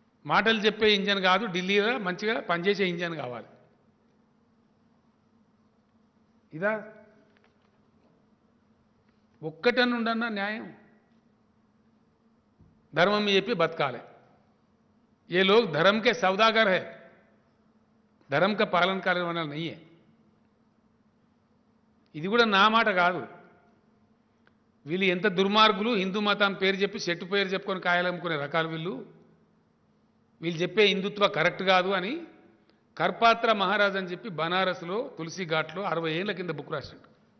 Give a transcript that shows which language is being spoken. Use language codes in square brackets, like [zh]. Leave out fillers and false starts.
[te] మాటలు చెప్పే ఇంజన్ కాదు, ఢిల్లీలో మంచిగా పనిచేసే ఇంజన్ కావాలి. ఇదా ఒక్కటని ఉండన్నా న్యాయం, ధర్మం చెప్పి బతకాలి. [hi] ये लोग धर्म के सौदागर है, धर्म का पालन करने वाला नहीं है. [te] ఇది కూడా నా మాట కాదు. వీళ్ళు ఎంత దుర్మార్గులు, హిందూ మతాన్ని పేరు చెప్పి చెట్టు పేరు చెప్పుకొని కాయలు అమ్ముకునే రకాలు వీళ్ళు. వీళ్ళు చెప్పే హిందుత్వ కరెక్ట్ కాదు అని కర్పాత్ర మహారాజ్ అని చెప్పి బనారస్లో తులసి ఘాట్లో 60 ఏళ్ల కింద బుక్ రాశాడు.